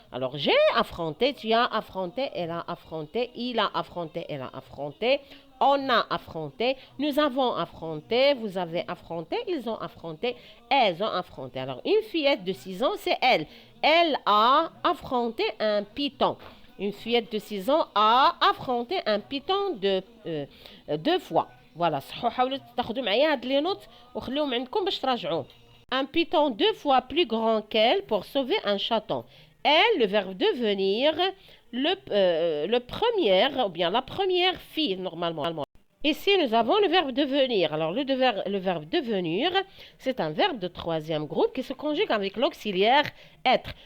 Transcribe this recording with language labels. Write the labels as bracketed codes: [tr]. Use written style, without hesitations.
[fr] Alors, j'ai affronté, tu as affronté, elle a affronté, il a affronté, elle a affronté, on a affronté, nous avons affronté, vous avez affronté, ils ont affronté, elles ont affronté. Alors, une fillette de 6 ans, c'est elle. Elle a affronté un python. Une fillette de 6 ans a affronté un python 2 fois. Voilà. [ar] حاولوا تاخذوا معايا هاد لي نوت وخليهم عندكم باش تراجعوه. [fr] Un python 2 fois plus grand qu'elle pour sauver un chaton. Elle, le verbe devenir, le premier, ou bien la première fille, normalement. Ici, nous avons le verbe devenir. Alors, le verbe devenir, c'est un verbe de troisième groupe qui se conjugue avec l'auxiliaire être.